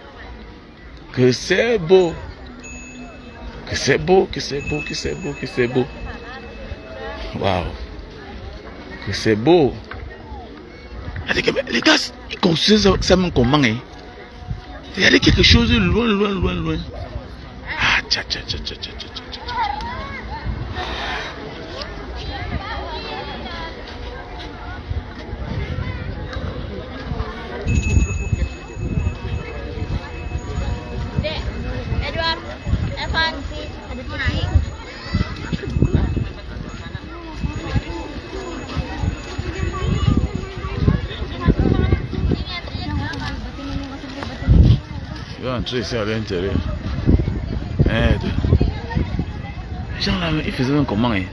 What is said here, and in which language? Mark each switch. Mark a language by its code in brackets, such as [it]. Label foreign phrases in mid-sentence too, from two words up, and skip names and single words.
[fr] Que c'est beau. Que c'est beau. Que c'est beau. Que c'est beau. Que c'est beau. Waouh. Que c'est beau. Les gars, ils construisent ça même comment hein? Il y a quelque chose loin. Ah, tcha. [id] Dek, Edward, Evan, ada naik. [fr] Je vais entrer ici à l'intérieur. Merde. Les gens là, ils faisaient même comment hein?